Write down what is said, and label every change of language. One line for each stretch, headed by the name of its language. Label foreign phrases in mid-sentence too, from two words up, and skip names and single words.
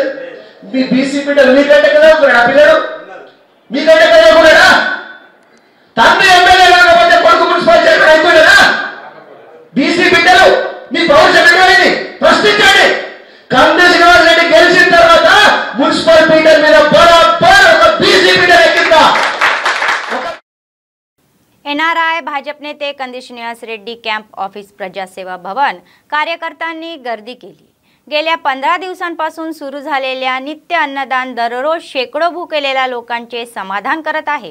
Telugu: మీ బీసీ బిడ్డలు మీకంటే కదా ఉన్నాడు. ఆ పిల్లడు మీకంటే కదా ఉన్నాడా? తండ్రి ఎమ్మెల్యే కాకపోతే కొడుకు మున్సిపల్ చైర్మన్ అయిపోయాడా? బీసీ బిడ్డలు మీ పౌరుషమైనది ప్రశ్నించండి. కంది శ్రీనివాస్ రెడ్డి గెలిచిన తర్వాత మున్సిపల్ పీఠం మీద బరాబర్ ఒక బీసీ బిడ్డలు ఎక్కిందా?
Marathi: एनआरआय भाजप नेते कंदी श्रीनिवास रेड्डी कॅम्प ऑफिस प्रजासेवा भवन कार्यकर्त्यांनी गर्दी केली. गेल्या 15 दिवसांपासून सुरू झालेल्या नित्य अन्नदान दररोज शेकडो भुकेलेल्या लोकांचे समाधान करत आहे.